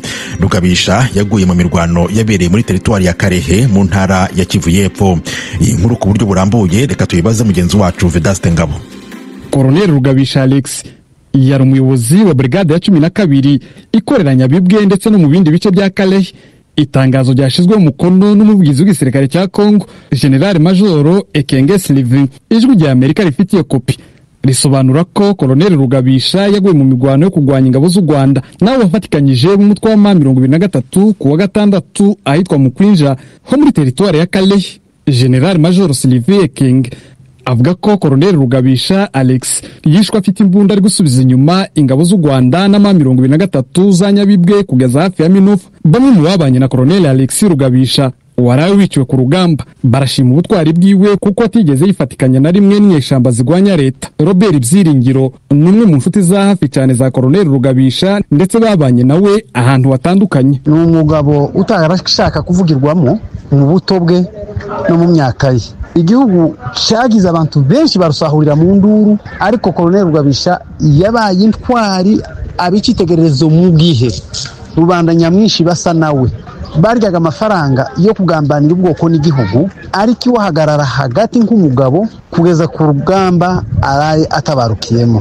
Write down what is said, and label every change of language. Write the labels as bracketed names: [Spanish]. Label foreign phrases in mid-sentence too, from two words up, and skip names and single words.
[Kinyarwanda] Rugabisha yaguye mu mirwano yabereye muri teritwari ya Karehe mu ntara ya Kivu y'Epfo. Iyi nkuru ku buryo burambuye reka tuyibaze mugenzi wacu Vedaste Ngabo. Koloneli Rugabisha Alex yari umuyobozi wa brigade ya 12 ikorera Nyabibwe ndetse no mu bindi bice bya Kalehe. Itangazo ryashizwe mu mukono n'umuvugizi w'igisirikare cya Kongo General Major Ekenge Sylvain, ijwi rya Amerika rifitiye kopi, risobanura ko Koloneli Rugabisha yaguye mu migwano yo kugwanya ingabo z'u Rwanda nawe wafatikanyije mu mutwe wa 23 kuwa gatandatu ahitwa mu Kwinja ho muri teritwari ya Kalehe. General Major Sylvain Ekenge avuga ko Koloneli Rugabisha Alex yishwe afite imbunda ari gusubiza inyuma ingabo z'u Rwanda na 23 za Nyabibwe kugeza hafi ya Minofu. Bamwe mu babanye na Koloneli Alex Rugabisha warawe wiciwe ku rugamba barashima ubutwari bwiwe kuko atigeze yifatikanya na rimwe n'inyeshamba zigwanya leta. Robert Byiringiro numwe mu nshuti za hafi cyane za Koloneli Rugabisha ndetse babanye nawe ahantu hatandukanye. Ni umugabo utarashaka kuvugirwamo mu buto bwe no mu myaka ye. Igihugu cyagize abantu benshi barusahurira mu nduru, ariko Koloneli Rugabisha yabaye intwari abicitegererezo mu gihe rubanda nyamwinshi basa nawe baryaga amafaranga yo kugambanira ubwoko n'igihugu, ariko iwahagarara hagati nk'umugabo kugeza ku rugamba atabarukiyemo.